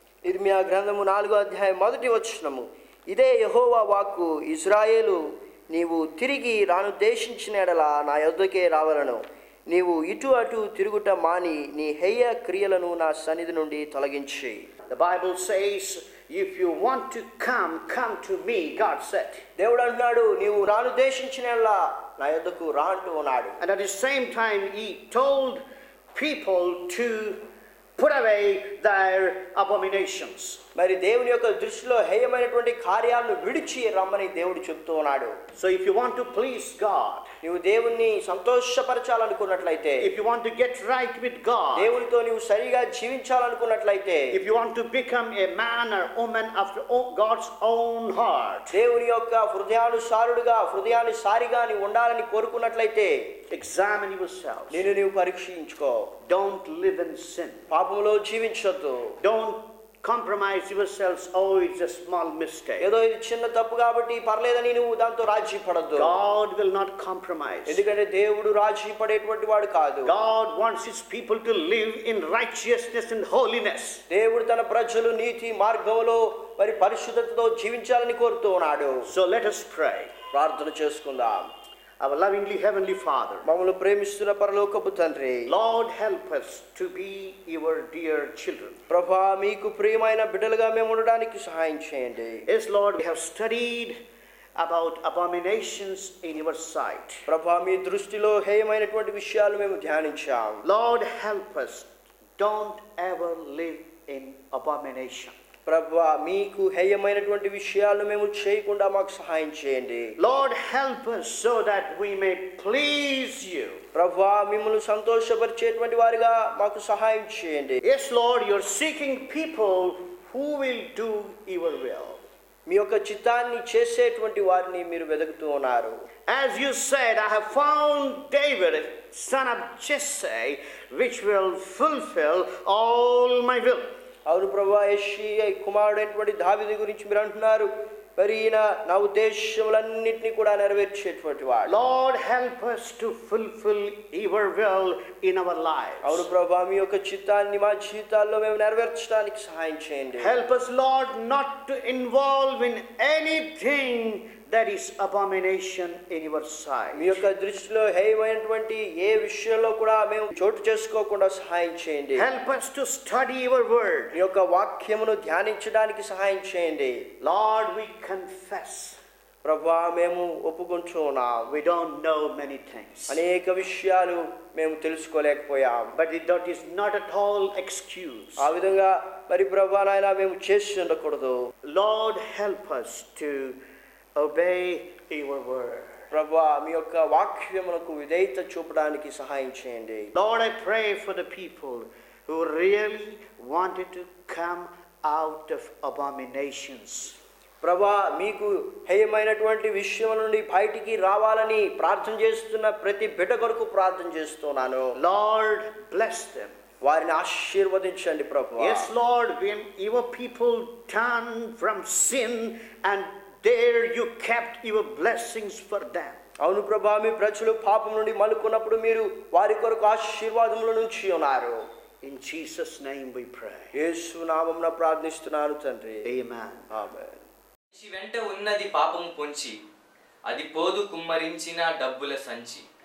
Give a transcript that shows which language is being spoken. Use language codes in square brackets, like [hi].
[te] ఇర్మియా గ్రంథము 4వ అధ్యాయం 1వ వచనము, ఇదే యెహోవా వాక్కు, ఇశ్రాయేలు నీవు తిరిగి రానుద్దేశించిన ఎడల నా యొద్దకే రావలను, నీవు ఇటు అటు తిరుగుట మాని నీ హేయ క్రియలను నా సన్నిధి నుండి తొలగించి. [en] The Bible says, if you want to come to me, God said. [te] దేవుడు అంటున్నాడు, నీవు రానుద్దేశించిన ఎడల నా యొద్దకు రా అంటూ ఉన్నాడు. [en] And at the same time he told people to put away their abominations. [te] మరి దేవుని యొక్క దృష్టిలో హేయమైనటువంటి కార్యాలను విడిచి రమ్మని దేవుడు చెప్తూ ఉన్నాడు. [en] So if you want to please God, [te] నీవు దేవుణ్ణి సంతోషపరచాలనుకున్నట్లయితే, [en] if you want to get right with God, [te] దేవునితో నీవు సరిగా జీవించాలనుకున్నట్లయితే, [en] if you want to become a man or woman after God's own heart, [te] దేవుని యొక్క హృదయానుసారుడుగా హృదయానుసారిగా నీవు ఉండాలని కోరుకున్నట్లయితే, [en] examine yourself. [te] నీవు పరీక్షించుకో. [en] Don't live in sin. [te] పాపములో జీవించొద్దు. [en] Don't compromise yourselves. Oh, it's a small mistake. [te] ఏదో ఇది చిన్న తప్పు కాబట్టి పర్లేదని నువ్వు దాంతో రాజీ పడద్దు. [en] God will not compromise. [te] ఎందుకంటే దేవుడు రాజీ పడేటువంటి వాడు కాదు. [en] God wants his people to live in righteousness and holiness. [te] దేవుడు తన ప్రజలు నీతి మార్గంలో మరి పరిశుద్ధతతో జీవించాలని కోరుతూ ఉన్నాడు. [en] So let us pray. [te] ప్రార్థన చేసుకుందాం. [en] Our lovingly heavenly Father, [te] మమ్మల్ని ప్రేమిస్తున్న పరలోకపు తండ్రి, [en] Lord, help us to be your dear children. [te] ప్రభువా, మీకు ప్రియమైన బిడ్డలుగా మేము ఉండడానికి సహాయం చేయండి. [en] Yes, Lord, we have studied about abominations in your sight. [te] ప్రభువా, మీ దృష్టిలో హేయమైనటువంటి విషయాలు మేము ధ్యానించాం. [en] Lord, help us. Don't ever live in abomination. [te] ప్రభువా, మీకు హేయమైనటువంటి విషయాలను మేము చేయకుండా మాకు సహాయం చేయండి. [en] Lord, help us so that we may please you. [te] ప్రభువా, మిమ్మల్ని సంతోషపరిచేటువంటి వారిగా మాకు సహాయం చేయండి. [en] Yes, Lord, you're seeking people who will do your will. [te] మీ యొక్క చిత్తాన్ని చేసేటువంటి వారిని మీరు వెతుకుతూ ఉన్నారు. [en] As you said, I have found David, son of Jesse, which will fulfill all my will. [te] అవును ప్రభువా, యెష్షయి కుమారుడైనటువంటి దావీదు గురించి మీరు అంటున్నారు, మరి ఈయన నా ఉద్దేశములన్నింటినీ కూడా నెరవేర్చేటువంటి వాడు. [en] Lord, help us to fulfill your will in our lives. [te] అవును ప్రభువా, మీ యొక్క చిత్తాన్ని మా జీవితాల్లో మేము నెరవేర్చడానికి సహాయం చేయండి. [en] Help us, Lord, not to involve in anything that is abomination in your sight. [te] మీ యొక్క దృష్టిలో హేయమైనటువంటి ఏ విషయంలో కూడా మేము చోటు చేసుకోకుండా సహాయం చేయండి. [en] Help us to study your word. [te] మీ యొక్క వాక్యమును ధ్యానించడానికి సహాయం చేయండి. [en] Lord, we confess. [te] ప్రభువా, మేము ఒప్పుకుంటున్నాం, [en] we don't know many things. [te] అనేక విషయాలు మేము తెలుసుకోలేకపోయాం. [en] But that is not at all excuse. [te] ఆ విధంగా మరి ప్రభువా నాయనా మేము చేసి ఉండకూడదు. [en] Lord, help us to obey your word. [te] ప్రభువా, మీ యొక్క వాక్యమునకు విధేయత చూపడానికి సహాయం చేయండి. [en] Lord, I pray for the people who really wanted to come out of abominations. [te] ప్రభువా, మీకు హేయమైనటువంటి విషయం నుండి బయటికి రావాలని ప్రార్థన చేస్తున్న ప్రతి బిడ్డ కొరకు ప్రార్థన చేస్తున్నాను. [en] Lord, bless them. [te] వారిని ఆశీర్వదించండి ప్రభువా. [en] Yes, Lord, when your people turn from sin, and there you kept your blessings for them. [te] అవును ప్రభా, మీ ప్రజలు పాపం నుండి మలుకున్నప్పుడు మీరు వారి కొరకు ఆశీర్వాదముల నుంచి ఉన్నారు. [en] In Jesus' name we pray. [te] యేసు నామమున ప్రార్థిస్తున్నాను తండ్రి. [en] Amen. [te] ఆమేన్. మనిషి వెంట ఉన్నది పాపము పొంచి, అది పోదు కుమ్మరించిన డబ్బుల సంచి.